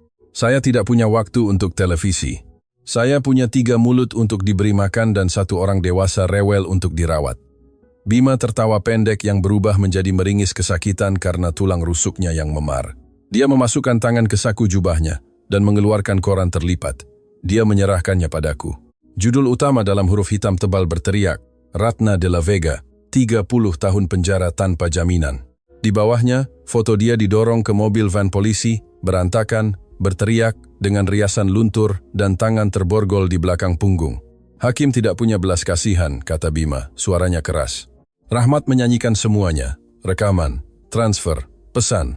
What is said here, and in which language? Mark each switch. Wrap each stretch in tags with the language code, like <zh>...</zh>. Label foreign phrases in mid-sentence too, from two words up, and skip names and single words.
<id>Saya tidak punya waktu untuk televisi. Saya punya 3 mulut untuk diberi makan dan 1 orang dewasa rewel untuk dirawat. Bima tertawa pendek yang berubah menjadi meringis kesakitan karena tulang rusuknya yang memar. Dia memasukkan tangan ke saku jubahnya dan mengeluarkan koran terlipat. Dia menyerahkannya padaku. Judul utama dalam huruf hitam tebal berteriak, Ratna de la Vega, 30 tahun penjara tanpa jaminan. Di bawahnya, foto dia didorong ke mobil van polisi, berantakan, berteriak, dengan riasan luntur dan tangan terborgol di belakang punggung. Hakim tidak punya belas kasihan, kata Bima, suaranya keras. Rahmat menyanyikan semuanya, rekaman, transfer, pesan.</id>